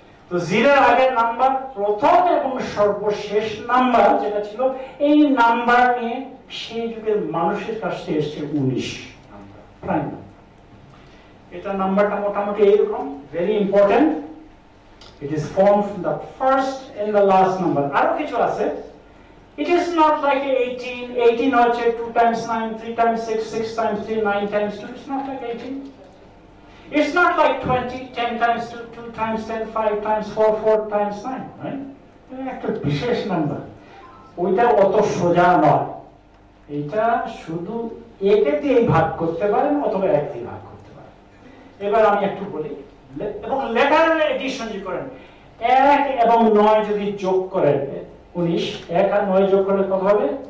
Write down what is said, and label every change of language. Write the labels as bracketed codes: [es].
[bn] তো 0 এর আগের নাম্বার প্রথম এবং সর্বশেষ নাম্বার যেটা ছিল, এই নাম্বার নিয়ে সেই যুগের মানুষের কাছ থেকে এসেছে 19 নাম্বার, প্রাইম নাম্বার। এটা নাম্বারটা মোটামুটি এইরকম, [en] Very important. It is formed from the first and the last number. [bn] আরো কিছু আছে। [en] It is not like 18. 18 [bn] হচ্ছে [en] 2 times 9, 3 times 6, 6 times 3, 9 times 2. It's not like 18. It's not like 20, 10 times 2, 2 times 10, 5 times 4, 4 times 9, right? [bn] একটা বিশেষ number, ওইটা অত সোজা নয়। এটা শুধু একে দিয়ে ভাগ করতে পারেন অথবা 1 দিয়ে ভাগ করতে পারেন। এবার আমি একটু বলি, এবং লেটারের এডিশন যদি করেন 1 এবং 9 যদি যোগ করেন 19, 1 আর 9 যোগ করলে কত হবে?